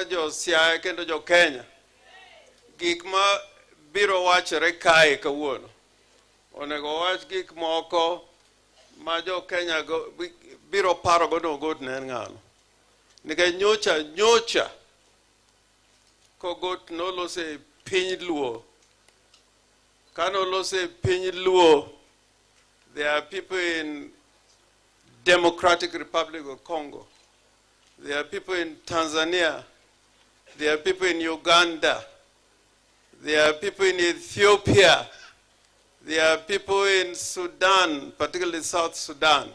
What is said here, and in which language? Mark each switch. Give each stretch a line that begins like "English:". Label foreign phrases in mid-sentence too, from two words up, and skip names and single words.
Luo (Kenya and Tanzania): jo Siaya kendo jo Kenya gik ma biro wachore kae kawuono onego wach gik moko ma jo Kenya biro paro godo Ogot ne ng'ano nikech nyocha kogot nolose piny Luo kanolose piny Luo.
English: There are people in Democratic Republic of Congo. There are people in Tanzania. There are people in Uganda. There are people in Ethiopia. There are people in Sudan, particularly South Sudan.